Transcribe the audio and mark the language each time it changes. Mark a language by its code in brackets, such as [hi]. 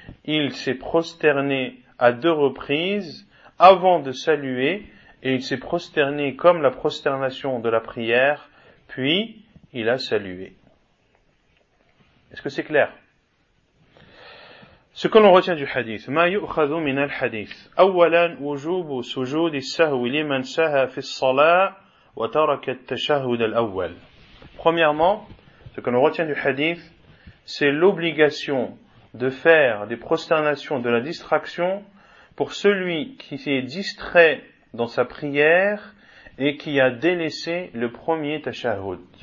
[fr] Il s'est prosterné à deux reprises avant de saluer et il s'est prosterné comme la prosternation de la prière, puis il a salué. Est-ce que c'est clair? Ce que l'on retient du hadith, [ar] ما يؤخذ من الحديث أولا وجوب سجود السهو لمن سهى في الصلاة وترك التشهد الأول. [fr] Premièrement, ce que l'on retient du hadith, c'est l'obligation de faire des prosternations, de la distraction pour celui qui est distrait dans sa prière et qui a délaissé le premier tashahhud.